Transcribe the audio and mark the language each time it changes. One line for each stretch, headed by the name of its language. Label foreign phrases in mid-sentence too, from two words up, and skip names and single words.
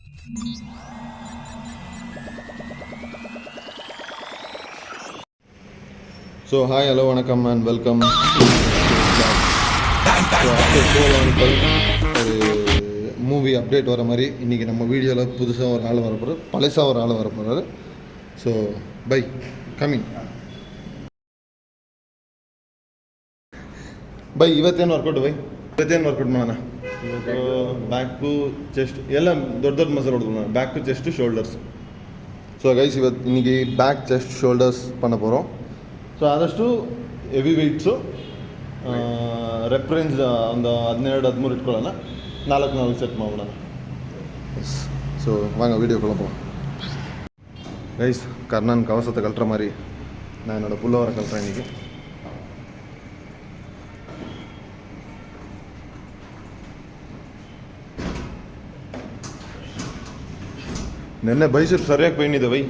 English: so hi hello
Tamil: வணக்கம்
English: and welcome.
Tamil: ஒரு மூவி அப்டேட் வர மாதிரி இன்றைக்கி நம்ம வீடியோவில் புதுசாக ஒரு ஆள் வரப்போகிறார், பழசாக ஒரு ஆள் வரப்போகிறாரு.
English: so bye
Kannada: ಕಮಿಂಗ್ ಬೈ ಇವತ್ತೇನು ವರ್ಕೌಟ್ ಮಾಡೋಣ? ಇವತ್ತು
English: back chest
Kannada: ಎಲ್ಲ ದೊಡ್ಡ ಮಸಲ್ ಹೊಡ್ಕೊಳ್ಳೋಣ.
English: back chest shoulders.
Tamil: ஸோ கைஸ் இன்னைக்கு
English: back chest shoulders
Tamil: பண்ண போகிறோம்.
Kannada: ஸோ ಆದಷ್ಟು
English: heavy weights reference
Kannada: ಒಂದು 12-13 ಇಟ್ಕೊಳ್ಳೋಣ. 4 ಸೆಟ್ ಮಾಡೋಣ.
Tamil: ஸோ வாங்க வீடியோக்குள்ளே போகலாம். கைஸ் கர்ணன் கவசத்தை கழட்டுற மாதிரி நான் என்னோடய புல்லவரை கழட்டுறேன் இன்றைக்கி.
Kannada: ನೆನ್ನೆ ಬೈಸೆಪ್ ಸರಿಯಾಗಿ ಪೈನ್ ಇದೆ ಬೈ.